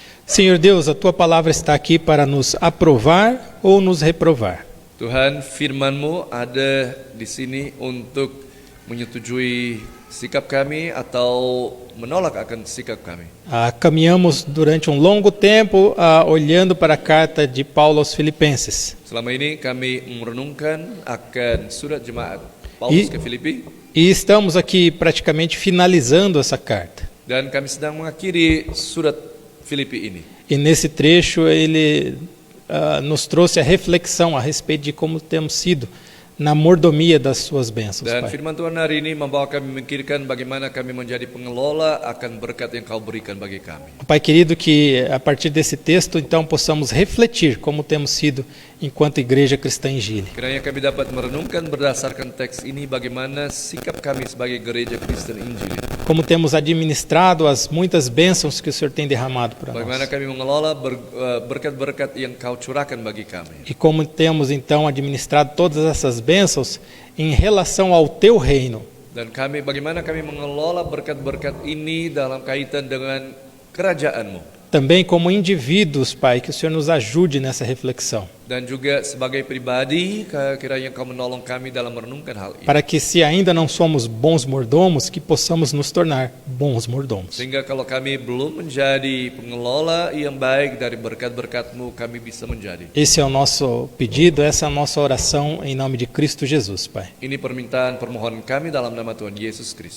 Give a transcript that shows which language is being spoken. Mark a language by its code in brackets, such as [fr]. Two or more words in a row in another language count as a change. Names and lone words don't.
[pt] Senhor Deus, a tua palavra está aqui para nos aprovar ou nos reprovar. [id] Tuhan, firman-Mu ada di sini untuk menyetujui sikap kami atau menolak akan sikap kami. [pt] Caminhamos durante um longo tempo olhando para a carta de Paulo aos Filipenses. [id] Selama ini kami merenungkan akan surat jemaat Paulus ke Filipi. [pt] E estamos aqui praticamente finalizando essa carta. [id] Dan kami sedang mengakhiri surat Filipi ini. [pt] E nesse trecho ele nos trouxe a reflexão a respeito de como temos sido na mordomia das suas bênçãos, [id] Dan [pt] Pai. [id] firman Tuhan hari ini membawa kami memikirkan bagaimana kami menjadi pengelola akan berkat yang Kau berikan bagi kami. [pt] Pai querido, que a partir desse texto então possamos refletir como temos sido enquanto igreja cristã em Gile. [id] Kiranya kami dapat merenungkan berdasarkan teks ini bagaimana sikap kami sebagai gereja Kristen Injil. [pt] Como temos administrado as muitas bênçãos que o Senhor tem derramado para [id] Bagaimana [pt] nós. [id] kami mengelola berkat-berkat yang Kau curahkan bagi kami. [pt] E como temos então administrado todas essas bênçãos em relação ao teu reino. [id] Dan bagaimana kami mengelola berkat-berkat ini dalam kaitan dengan kerajaan-Mu. [pt] Também como indivíduos, Pai, que o Senhor nos ajude nessa reflexão. [id] Dan juga sebagai pribadi, kiranya Kau menolong kami dalam merenungkan hal ini. [pt] Para que se ainda não somos bons mordomos, que possamos nos tornar bons mordomos. [id] Sehingga kalau kami belum menjadi pengelola yang baik dari berkat-berkat-Mu, kami bisa menjadi. [pt] Esse é o nosso pedido, essa é a nossa oração em nome de Cristo Jesus, Pai. [id] Ini permintaan permohonan kami dalam nama Tuhan Yesus Kristus.